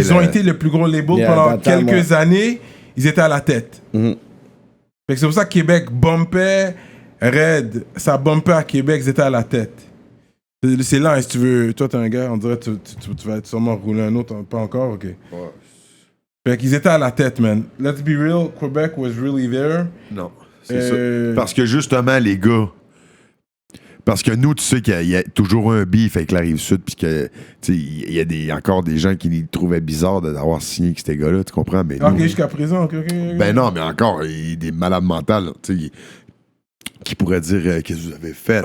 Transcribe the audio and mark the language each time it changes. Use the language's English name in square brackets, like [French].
[French] Ils ont été le plus gros label pendant quelques années. Ils étaient à la tête. Fait que c'est pour ça que Québec bumpait Red. Ça bumpait à Québec, ils étaient à la tête. C'est là, hein, si tu veux... Toi, t'es un gars, on dirait que tu vas sûrement rouler un autre, pas encore, ok. Fait qu'ils étaient à la tête, man. [English] Let's be real, Quebec was really there. [French] Non, c'est ça. Parce que justement, les gars... Parce que nous, tu sais qu'il y a toujours un beef avec la Rive-Sud, puis que, tu sais, il y a encore des gens qui trouvaient bizarre d'avoir signé avec ces gars-là, tu comprends? Mais ok, nous, jusqu'à présent, ok. Ben non, mais encore, il y a des malades mentales, tu sais, qui pourraient dire qu'est-ce que vous avez fait,